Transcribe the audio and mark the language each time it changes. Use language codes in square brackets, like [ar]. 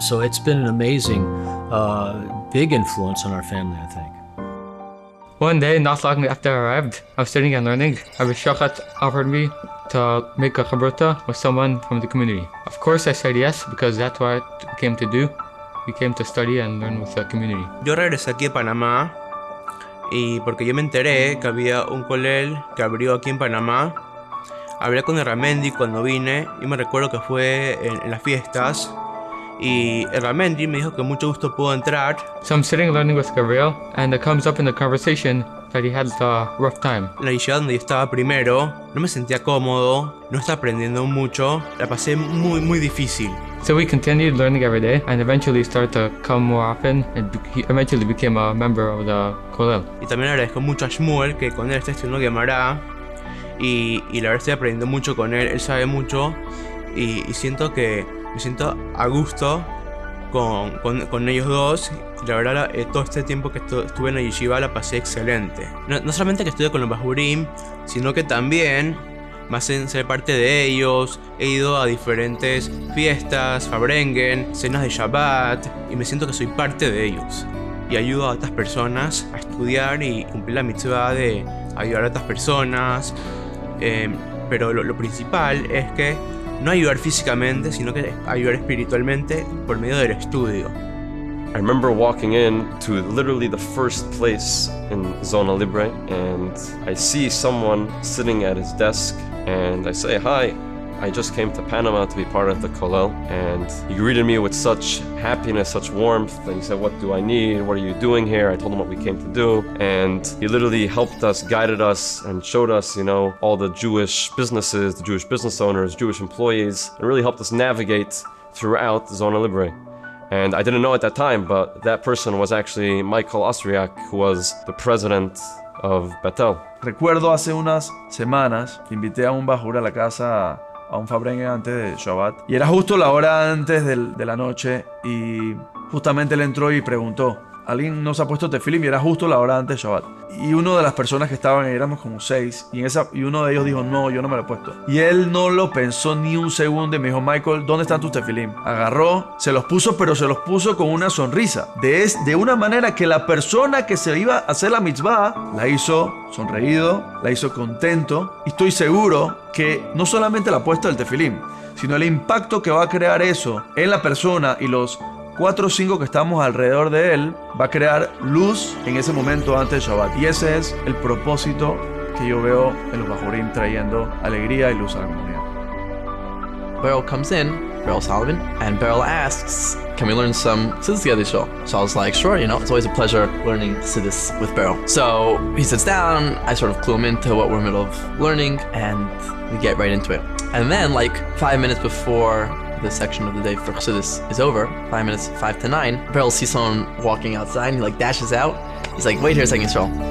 [en] So it's been an amazing, big influence on our family, I think. One day, not long after I arrived, I was studying and learning. Rabbi Shochat offered me to make a chabruta with someone from the community. Of course I said yes, because that's what we came to do. We came to study and learn with the community. [es] Yo regresé aquí a Panamá y porque yo me enteré que había un kollel que abrió aquí en Panamá. Hablé con el Ramendi cuando vine y me recuerdo que fue en las fiestas. Y el Ramendi me dijo que mucho gusto pudo entrar. [en] So I'm sitting learning with Gabriel, and it comes up in the conversation that he had a rough time. [es] La yeshiva donde yo estaba primero, no me sentía cómodo, no estaba aprendiendo mucho, la pasé muy difícil. [en] So we continued learning every day, and eventually started to come more often, and he eventually became a member of the kollel. [es] Y también agradezco mucho a Shmuel, que con él está estudiando Gemara, y la verdad estoy aprendiendo mucho con él sabe mucho, y siento que me siento a gusto con ellos dos. La verdad, todo este tiempo que estuve en la yeshiva la pasé excelente. No solamente que estudié con los Bajurim, sino que también me hacen ser parte de ellos. He ido a diferentes fiestas, Fabrengen, cenas de Shabbat, y me siento que soy parte de ellos. Y ayudo a otras personas a estudiar y cumplir la mitzvah de ayudar a otras personas. Pero lo principal es que no ayudar físicamente, sino que ayudar espiritualmente por medio del estudio. [en] I remember walking in to literally the first place in Zona Libre, and I see someone sitting at his desk, and I say, "Hi, I just came to Panama to be part of the Kollel." And he greeted me with such happiness, such warmth, and he said, "What do I need? What are you doing here?" I told him what we came to do, and he literally helped us, guided us, and showed us, all the Jewish businesses, the Jewish business owners, Jewish employees, and really helped us navigate throughout Zona Libre. And I didn't know at that time, but that person was actually Michael Austriak, who was the president of Betel. [es] Recuerdo hace unas semanas que invité a un bajur a la casa a un fabrengue antes de Shabbat. Y era justo la hora antes de la noche y justamente él entró y preguntó, ¿alguien nos ha puesto tefilim? Y era justo la hora antes de Shabbat. Y una de las personas que estaban ahí, éramos como 6, y uno de ellos dijo, no, yo no me lo he puesto. Y él no lo pensó ni un segundo y me dijo, Michael, ¿dónde están tus tefilim? Agarró, se los puso, pero se los puso con una sonrisa. De una manera que la persona que se iba a hacer la mitzvah la hizo sonreído, la hizo contento. Y estoy seguro que no solamente la puesta del tefilim, sino el impacto que va a crear eso en la persona y los 4 o 5 que estamos alrededor de él, va a crear luz en ese momento antes de Shabbat. Y ese es el propósito que yo veo en los Bajurim, trayendo alegría y luz a la comunidad. [en] Beryl comes in, Beryl Solomon, and Beryl asks, "Can we learn some Siddur together, Shul?" So I was like, sure, it's always a pleasure learning Siddur with Beryl. So he sits down, I sort of clue him into what we're in the middle of learning, and we get right into it. And then, 5 minutes before the section of the day for Chassidus is over, 5 minutes, 5 to 9, Beryl sees someone walking outside, and he dashes out. He's like, wait here a second, Yisrael.